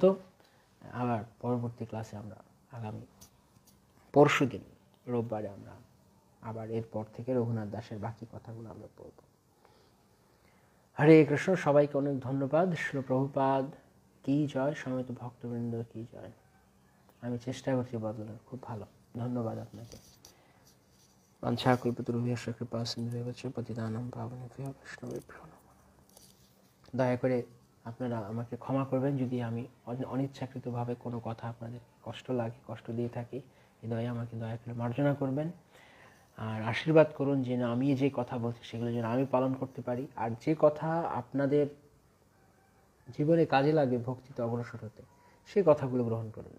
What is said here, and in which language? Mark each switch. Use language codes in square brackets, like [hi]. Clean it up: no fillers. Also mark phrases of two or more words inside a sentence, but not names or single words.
[bn] আবার পরবর্তী ক্লাসে আমরা আগামী পরশুদিন রোববারে আমরা আবার এরপর থেকে রঘুনাথ দাসের বাকি কথাগুলো আমরা পড়ব। হরে কৃষ্ণ, সবাইকে অনেক ধন্যবাদ। শ্রীল প্রভুপাদ কি জয়, সমবেত ভক্তবৃন্দ কি জয়। আমি চেষ্টা করছি বদলার, খুব ভালো, ধন্যবাদ আপনাকে। [sa] বাঞ্ছা কল্পতরুভ্যশ্চ কৃপা সিন্ধুভ্যশ্চ পতিতানাং পাবনেভ্যো বৈষ্ণবেভ্যো নমঃ। [bn] দয়া করে আপনারা আমাকে ক্ষমা করবেন যদি আমি অনিচ্ছাকৃতভাবে কোনো কথা আপনাদের কষ্ট লাগে, কষ্ট দিয়ে থাকি। হৃদয়ে আমাকে দয়া করে মার্জনা করবেন, আর আশীর্বাদ করুন যেন আমি যে কথা বলছি সেগুলো যেন আমি পালন করতে পারি, আর যে কথা আপনাদের জীবনে কাজে লাগে ভক্তিতে অগ্রসর হতে, সেই কথাগুলো গ্রহণ করবেন।